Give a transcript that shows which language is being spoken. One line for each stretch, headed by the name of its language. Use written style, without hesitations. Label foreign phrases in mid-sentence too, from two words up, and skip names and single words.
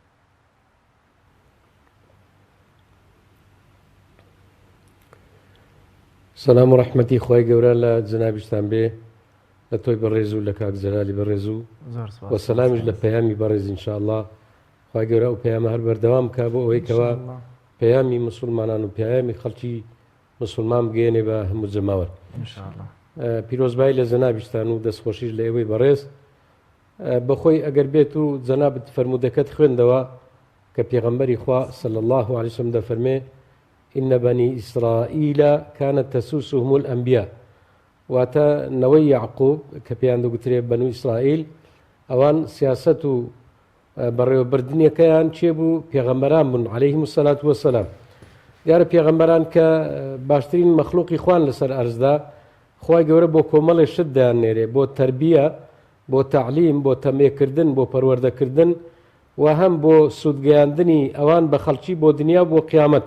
Central Kurdish: سەلام و ڕەحمەتی خوای گەورە لە جەنابیشتان بێ لە تۆی بەڕێز و لە کاک جەلالی بەڕێز و وەسەلامیش لە پەیامی بەڕێز ئینشاءالله خوای گەورە ئەو پەیامە هەر بەردەوام کا بۆ ئەوەی کەوا پەیامی موسڵمانان و پەیامی خەڵکی موسڵمان بگەێنێ بە هەموو جەماوەر. پیرۆزبایی لە جەنابیشتان و دەستخۆشیش لە ئێوەی بەڕێز بەخۆی ئەگەر بێت و جەنابت فەرمودەکەت خوێندەوە کە پێغەمبەری خوا
Arabic: صلی الله علیه وسلم
Central Kurdish: دەفەرمێ
Arabic: إن بني إسرائيل كانت تسوسهم الأنبياء
Central Kurdish: واتە نەوەی یعقوب کە پێیان دەگوترێ بەنو ئیسرائیل ئەوان سیاسەت و بەڕێوەبردنیەکەیان چێبوو پێغەمبەران بوون
Arabic: عەلەیهیم السەلات وەسەلام.
Central Kurdish: دیارە پێغەمبەران کە باشترین مەخلوقی خوان لەسەر ئەرزدا خوای گەورە بۆ کۆمەڵێ شت دایانێرێ بۆ تەربیە بۆ تەعلیم بۆ تەمێکردن بۆ پەروەردەکردن و هەم بۆ سوودگەیاندنی ئەوان بە خەڵکی بۆ دنیا بۆ قیامەت.